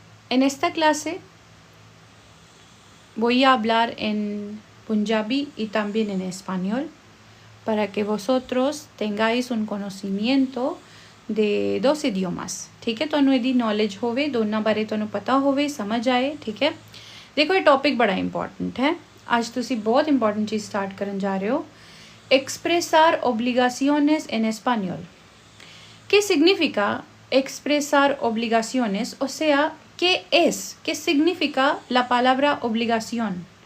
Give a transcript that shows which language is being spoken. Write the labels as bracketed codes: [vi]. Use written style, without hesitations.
[es] En esta clase voy a hablar en Punjabi y también en español para que vosotros tengáis un conocimiento de dos idiomas. [hi] ठीक है, [pa] ਤੁਹਾਨੂੰ ਇਹਦੀ knowledge ਹੋਵੇ, ਦੋਨਾਂ ਬਾਰੇ ਤੁਹਾਨੂੰ ਪਤਾ ਹੋਵੇ, ਸਮਝ ਆਏ. [hi] ठीक है, देखो ये टॉपिक बड़ा इंपॉर्टेंट है. आज [pa] ਤੁਸੀਂ [hi] बहुत इंपॉर्टेंट चीज़ स्टार्ट करने जा रहे हो. [es] Expresar obligaciones en español. ¿Qué significa expresar obligaciones? O sea, ¿qué significa la palabra obligación?